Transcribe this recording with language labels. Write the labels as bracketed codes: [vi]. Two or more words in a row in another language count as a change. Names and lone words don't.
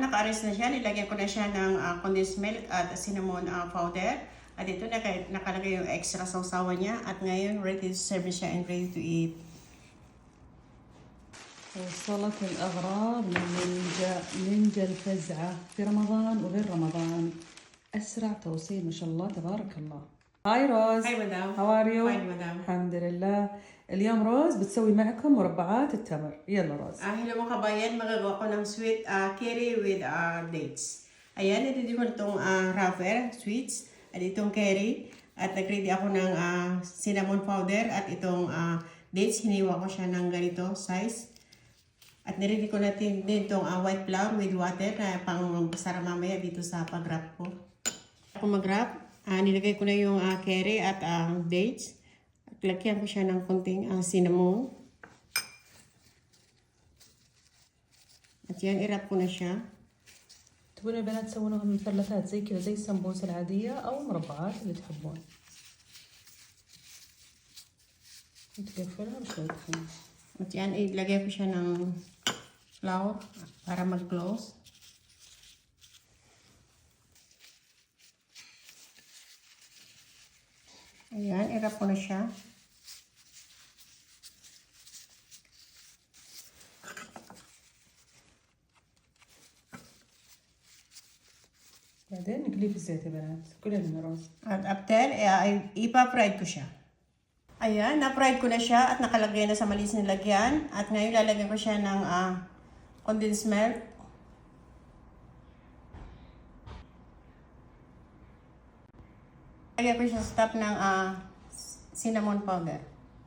[tl] naka-arrange na siya. Nilagyan ko na siya ng [en] condensed milk [tl] at [en] cinnamon powder. [tl] At ito nakalagay yung extra sausawan niya. At ngayon, [en] ready to serve siya and ready to eat. [ar] وصلت الأغراض من نينجا الفزعة في رمضان وغير رمضان. أسرع توصيل ما شاء الله تبارك الله. هاي روز. [en] Hi, madam. How are you? Fine, madam. [ar] الحمد لله. اليوم روز بتسوي معكم مربعات التمر. يلا روز. [tl] Hello mga kabayan, magagawa ko ng [en] sweet curry with dates. [tl] Ayan, ito ko itong wrapper, sweets, at itong curry. At nag-ready ako ng [en] cinnamon powder [tl] at itong dates. Hiniwa ko siya ng ganito size. At niready ko natin din itong [en] white flour with water [tl] na pang sara mamaya dito sa pag-wrap ko. Ako mag-wrap, nilagay ko na yung curry at dates. At lagyan ko siya ng konting cinnamon. At yan, i-wrap ko na siya. [ar] تبون البنات تسوونها مثلثات زي كذا زي السمبوسة العادية أو مربعات اللي تحبون. نتقفلها بشوية طحين. [tl] At yan, ilagay ko siya ng flour para mag-close. Ayan, i-wrap ko na siya. [ar] بعدين نقليه في الزيت يا بنات كلها من روز. [tl] At after, ipa-fried ko siya. Ayan, na-fried ko na siya at nakalagay na sa malinis na lagyan. At ngayon lalagyan ko siya ng [en] condensed milk. [tl] Lagyan ko siya sa top ng [en] cinnamon powder.